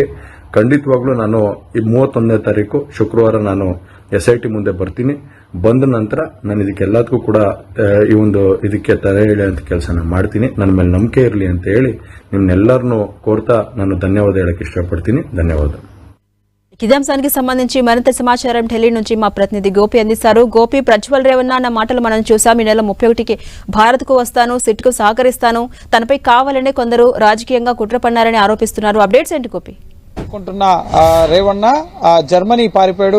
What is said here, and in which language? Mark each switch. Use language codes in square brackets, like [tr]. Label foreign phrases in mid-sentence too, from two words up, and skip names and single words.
[kn] ಖಂಡಿತವಾಗ್ಲೂ ನಾನು ಈ 31ನೇ ತಾರೀಕು ಶುಕ್ರವಾರ ನಾನು ಎಸ್ಐಟಿ ಮುಂದೆ ಬರ್ತೀನಿ. ಬಂದ ನಂತರ ನಾನು ಇದಕ್ಕೆಲ್ಲದಕ್ಕೂ ಕೂಡ ಈ ಒಂದು ಇದಕ್ಕೆ ತಡೆ ಹಿಡಿಯುವಂತ ಕೆಲಸನ ಮಾಡ್ತೀನಿ. ನನ್ನ ಮೇಲೆ ನಂಬಿಕೆ ಇರಲಿ ಅಂತ ಹೇಳಿ ನಿಮ್ನೆಲ್ಲರನ್ನೂ ಕೋರ್ತಾ ನಾನು ಧನ್ಯವಾದ ಹೇಳಕ್ಕೆ ಇಷ್ಟಪಡ್ತೀನಿ. ಧನ್ಯವಾದ. [te] ఇదే అంశానికి సంబంధించి మరింత సమాచారం ఢిల్లీ నుంచి మా ప్రతినిధి గోపి అందిస్తారు. గోపి, ప్రజ్వల్ రేవన్న అన్న మాటలు మనం చూసాం. ఈ నెల 31కి భారత్ కు వస్తాను, సిట్ కు సహకరిస్తాను, తనపై కావాలనే కొందరు రాజకీయంగా కుట్ర పన్నారని ఆరోపిస్తున్నారు. అప్డేట్స్ ఏంటి గోపి? అనుకుంటున్న రేవన్న జర్మనీ పారిపోయాడు.